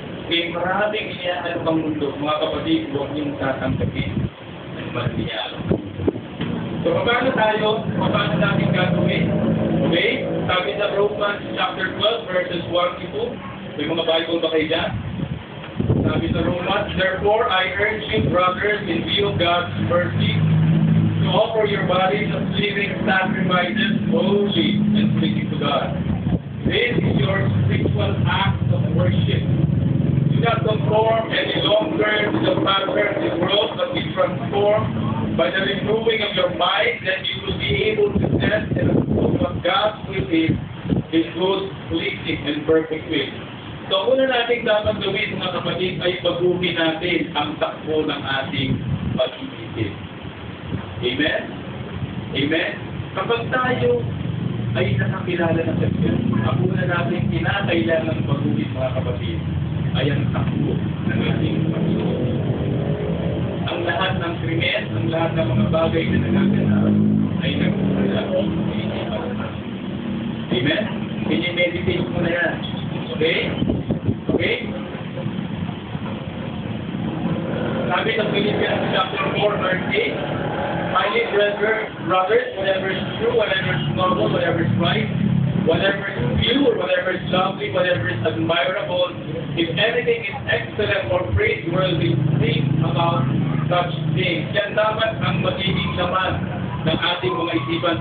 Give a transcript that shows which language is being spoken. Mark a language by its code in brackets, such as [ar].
[tl] Kaya maraming iniyahan pang mundo, mga kapatid, huwag niyong tatanggapin ang manangyayari. So, paano paano natin gagawin? Okay? Sabi sa Romans chapter 12, verses 1 to 2. May mga Bible ba kayo dyan? Sabi sa Romans, [en] therefore, I urge you, brothers, in view of God's mercy, to offer your bodies as living sacrifices, holy and pleasing to God. This is your spiritual act of worship. Do not conform any longer to the pattern of the world, but be transformed by the renewing of your mind, that you will be able to test and approve what God's will is, His good, pleasing, and perfect will. [tl] So, una natin dapat gawin, mga kapatid, ay baguhin natin ang takbo ng ating pag-iisip. Amen? Amen? Kapag tayo ay nakakilala ng Diyos, ang una natin kinakailangan baguhin, mga kapatid, ay ang takbo ng ating Panginoon. Ang lahat ng krimen, ang lahat ng mga bagay na nagaganap ay nagmumula sa isipan natin. Amen? Pinimeditate mo na yan. Okay? Okay? Sabi sa Philippians [en] chapter 4, verse 8, finally, brothers, whatever is true, whatever is noble, whatever is right, whatever is pure, whatever is lovely, whatever is admirable, if anything is excellent or praiseworthy, think about such things. [tl] Yan dapat ang magiging laman ng ating mga isipan.